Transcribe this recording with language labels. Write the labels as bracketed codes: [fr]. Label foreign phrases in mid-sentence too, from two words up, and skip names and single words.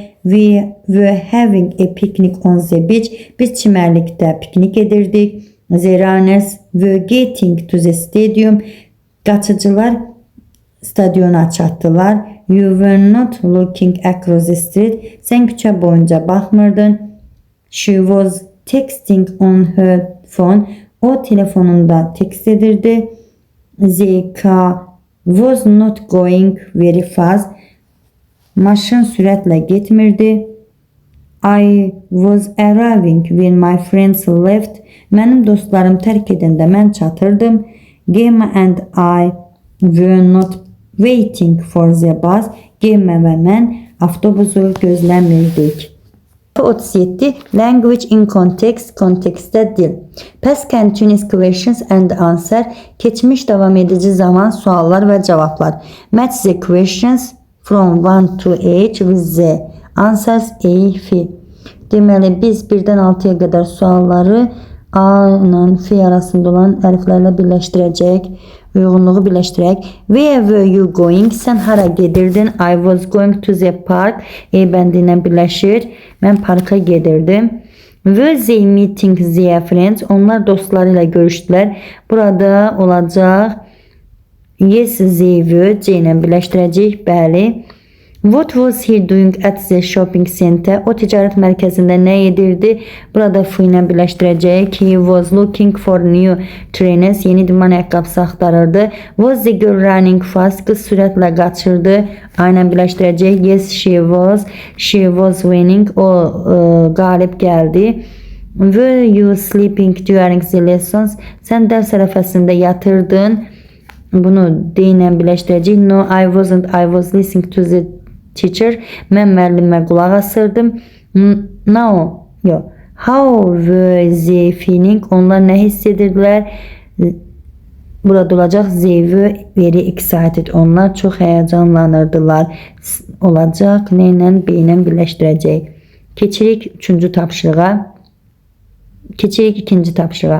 [en] We were having a picnic on the beach. [az] Biz çimerlikte piknik edirdik. [en] The runners were getting to the stadium. [az] Qaçıcılar stadyona çatdılar. [en] You were not looking across the street. [az] Sen küçə boyunca baxmırdın. [en] She was texting on her phone. [az] O telefonunda tekst edirdi. [en] The car was not going very fast. [az] Maşın sürətlə getmirdi. [en] I was arriving when my friends left. [az] Mənim dostlarım tərk edəndə mən çatırdım. [en] Gemma and I were not waiting for the bus. [az] Gemma və mən avtobusu gözləmirdik. [en] 37. Language in context, [az] kontekstdə dil. [en] Past continuous questions and answer. [az] Keçmiş davam edici zaman suallar və cavablar. [en] Match the questions from 1 to 8 with the answers A, F. [az] Deməli biz 1-dən 6-ya qədər sualları A ilə F arasında olan hərflərlə birləşdirəcək. Uyğunluğu birləşdirək. [en] Where were you going? [az] Sən hara gedirdin? [en] I was going to the park. [az] E bəndi ilə birləşir. Mən parka gedirdim. [en] Were they meeting their friends? [az] Onlar dostları ilə görüşdülər. Burada olacaq. [en] Yes, they were. [az] C ilə birləşdirəcək. Bəli. [en] What was he doing at the shopping center? [az] O ticarət mərkəzində nə edirdi? Burada F ilə birləşdirəcək. [en] He was looking for new trainers. [az] Yeni idman ayaqqabısı axtarırdı. [en] Was the girl running fast? [az] Qız sürətlə qaçırdı. A ilə birləşdirəcək. [en] Yes, she was. She was winning. [az] O qalib gəldi. [en] Were you sleeping during the lessons? [az] Sən dərs ərəfəsində yatırdın. Bunu D ilə birləşdirəcək. [en] No, I wasn't. I was listening to the teacher. [az] Mən müəllimə qulaq asırdım. No, yox. [en] How were they feeling? [az] Onlar nə hiss edirdilər? Burada olacaq. [en] They were very excited. [az] Onlar çox həyəcanlanırdılar. Olacaq. Nə ilə? B ilə birləşdirəcək. Keçirik 3-cü tapşırığa. Keçirik 2-ci tapşırığa.